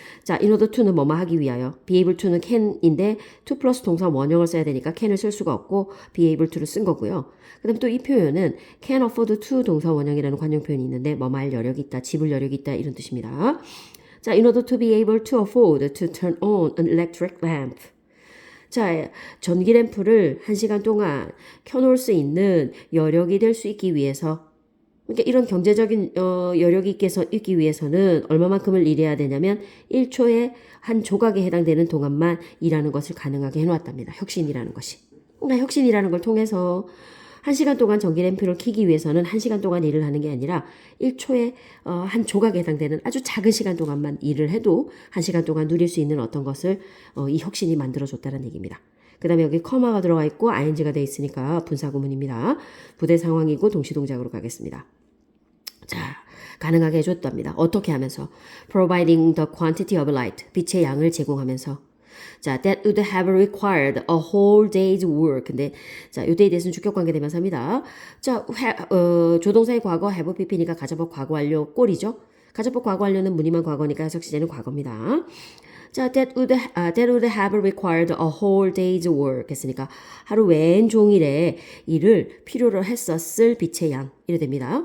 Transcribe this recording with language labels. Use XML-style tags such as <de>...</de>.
<ko>자, in order to는 뭐뭐 하기 위하여. be able to는 can인데 to 플러스 동사 원형을 써야 되니까 can을 쓸 수가 없고 be able to를 쓴 거고요. 그 다음 또 이 표현은 can afford to 동사 원형이라는 관용 표현이 있는데 뭐뭐 할 여력이 있다, 지불 여력이 있다 이런 뜻입니다.</ko> <en>자, in order to be able to afford to turn on an electric lamp.</en> <ko>자, 전기 램프를 1시간 동안 켜놓을 수 있는 여력이 될 수 있기 위해서 그러니까 이런 경제적인 여력이 있기 위해서는 얼마만큼을 일해야 되냐면 1초에 한 조각에 해당되는 동안만 일하는 것을 가능하게 해놓았답니다. 혁신이라는 것이. 그러니까 혁신이라는 걸 통해서 1시간 동안 전기 램프를 켜기 위해서는 1시간 동안 일을 하는 게 아니라 1초에 한 조각에 해당되는 아주 작은 시간 동안만 일을 해도 1시간 동안 누릴 수 있는 어떤 것을 이 혁신이 만들어줬다는 얘기입니다. 그 다음에 여기 커마가 들어가 있고 ing가 돼 있으니까 분사구문입니다. 부대 상황이고 동시동작으로 가겠습니다. 자, 가능하게 해줬답니다. 어떻게 하면서?</ko> <en>Providing the quantity of light,</en> <ko>빛의 양을 제공하면서.</ko> <en>자, that would have required a whole day's work.</en> <ko>근데 자, 요때에 대해서는 주격관계 대명사입니다. 자, 조동사의 과거 have pp니까 가정법 과거 완료 꼴이죠. 가정법 과거 완료는 무늬만 과거니까 해석 시제는 과거입니다. 자,</ko> <en>that would have required a whole day's work</en> <ko>했으니까 하루 왼종일의 일을 필요로 했었을 빛의 양 이래 됩니다.</ko>